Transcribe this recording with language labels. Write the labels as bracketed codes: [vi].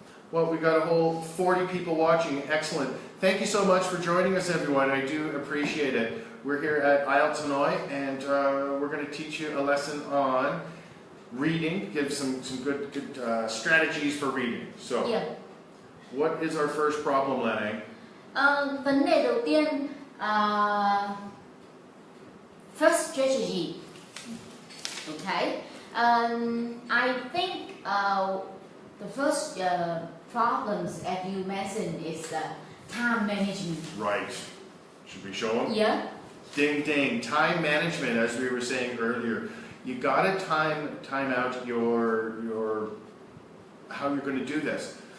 [en] Well, we've got a whole 40 people watching. Excellent. Thank you so much for joining us, everyone. I do appreciate it. We're here at IELTS Hanoi, and we're going to teach you a lesson on reading, give some good strategies for reading. So, what is our first problem, Lenny? [vi] Vấn đề đầu tiên, [en] first strategy. Okay. I think the first problems as you mentioned is time management. Right. Should we show them? Yeah. Ding ding. Time management, as we were saying earlier. You gotta time out your how you're going to do this.